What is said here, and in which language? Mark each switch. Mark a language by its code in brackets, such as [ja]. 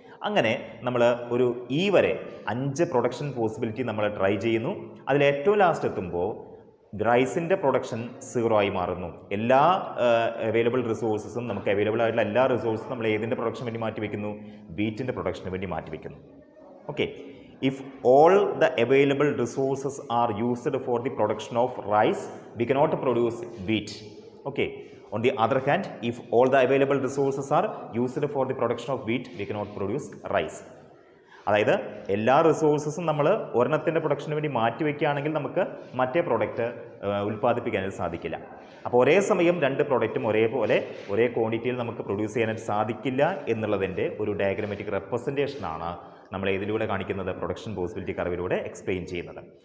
[ml] അങ്ങനെ നമ്മൾ ഈ വരെ 5 പ്രൊഡക്ഷൻ പോസിബിലിറ്റി നമ്മൾ ട്രൈ ചെയ്യുന്നു. അതിൽ ഏറ്റവും ലാസ്റ്റ് എത്തുമ്പോൾ റൈസിൻ്റെ പ്രൊഡക്ഷൻ 0 ആയി മാറുന്നു. എല്ലാ അവൈലബിൾ റിസോഴ്സസും, നമുക്ക് അവൈലബിൾ ആയിട്ടുള്ള എല്ലാ റിസോഴ്സും നമ്മൾ ഏതിൻ്റെ പ്രൊഡക്ഷന് വേണ്ടി മാറ്റിവെക്കുന്നു? വീറ്റിൻ്റെ പ്രൊഡക്ഷന് വേണ്ടി മാറ്റിവെക്കുന്നു. Okay. [en] If all the available resources are used for the production of rice, we cannot produce wheat. Okay. On the other hand, if all the available resources are used for the production of wheat, we cannot produce rice. [ml] അതായത് എല്ലാ റിസോഴ്സസും നമ്മൾ ഒരെണ്ണത്തിൻ്റെ production വേണ്ടി മാറ്റി വയ്ക്കുകയാണെങ്കിൽ നമുക്ക് മറ്റേ product ഉൽപ്പാദിപ്പിക്കാനായിട്ട് സാധിക്കില്ല. അപ്പോൾ ഒരേ സമയം രണ്ട് പ്രോഡക്റ്റും ഒരേപോലെ ഒരേ ക്വാണ്ടിറ്റിയിൽ നമുക്ക് പ്രൊഡ്യൂസ് ചെയ്യാനായിട്ട് സാധിക്കില്ല എന്നുള്ളതിൻ്റെ ഒരു ഡയഗ്രമാറ്റിക് റെപ്രസെൻറ്റേഷനാണ് നമ്മൾ ഇതിലൂടെ കാണിക്കുന്നത്, പ്രൊഡക്ഷൻ പോസിബിലിറ്റി കർവിലൂടെ എക്സ്പ്ലെയിൻ ചെയ്യുന്നത്.